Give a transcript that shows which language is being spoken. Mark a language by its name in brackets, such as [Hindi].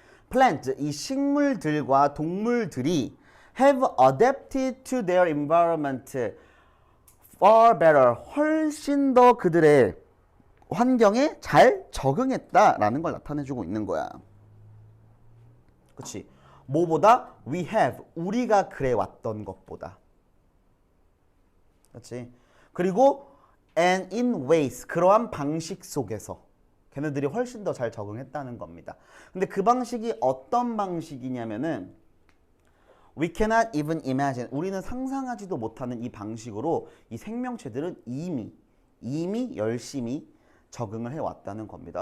[Korean] Plants, 이 식물들과 동물들이 [English] have adapted to their environment far better, [Korean] 훨씬 더 그들의 환경에 잘 적응했다라는 걸 나타내주고 있는 거야. 그치? 뭐보다? [English] We have. [Korean] 우리가 그래왔던 것보다. 그치? 그리고 [English] and in ways. [Korean] 그러한 방식 속에서. 걔네들이 훨씬 더 잘 적응했다는 겁니다. 근데 그 방식이 어떤 방식이냐면은 [English] We cannot even imagine. [Korean] 우리는 상상하지도 못하는 이 방식으로 이 생명체들은 이미 열심히 적응을 해왔다는 겁니다.